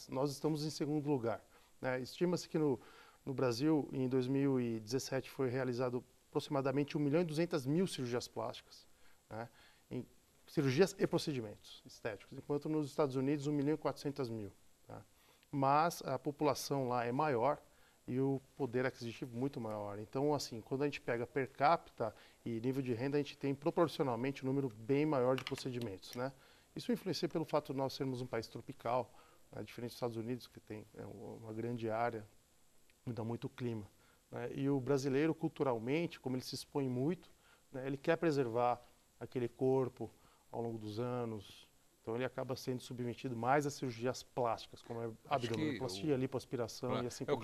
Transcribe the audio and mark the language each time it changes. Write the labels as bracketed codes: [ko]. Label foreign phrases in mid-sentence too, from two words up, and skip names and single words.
[pt] Nós estamos em segundo lugar, né? Estima-se que no Brasil, em 2017, foi realizado aproximadamente 1.200.000 cirurgias plásticas, né, em cirurgias e procedimentos estéticos, enquanto nos Estados Unidos 1.400.000. Tá? Mas a população lá é maior e o poder aquisitivo muito maior. Então, assim, quando a gente pega per capita e nível de renda, a gente tem proporcionalmente um número bem maior de procedimentos, né? Isso influencia pelo fato de nós sermos um país tropical, né, diferente dos Estados Unidos, que tem uma grande área, muda muito o clima, né? E o brasileiro, culturalmente, como ele se expõe muito, né, ele quer preservar aquele corpo ao longo dos anos, então ele acaba sendo submetido mais a cirurgias plásticas, como a abdominoplastia, lipoaspiração e assim por diante.